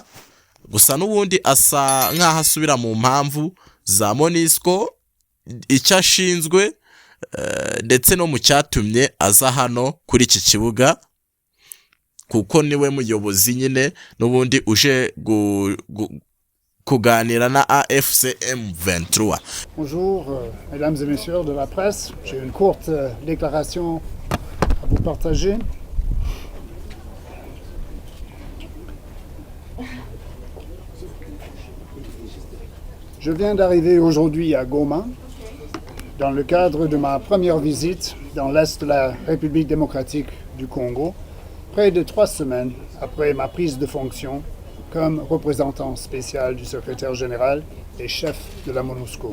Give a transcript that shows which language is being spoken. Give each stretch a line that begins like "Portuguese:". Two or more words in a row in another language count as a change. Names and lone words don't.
Kinyarwanda: Gusa n'ubundi asa nk'aho asubira mu mpamvu za MONUSCO, icyo ashinzwe ndetse no mu cyatumye aza hano kuri iki kibuga, kuko niwe muyobozi nyine n'ubundi uje kuganira na AFC M23.
French: Bonjour mesdames et messieurs de la presse, j'ai une courte déclaration à vous partager. Je viens d'arriver aujourd'hui à Goma dans le cadre de ma première visite dans l'Est de la République démocratique du Congo, près de 3 semaines après ma prise de fonction comme représentant spécial du secrétaire général et chef de la MONUSCO.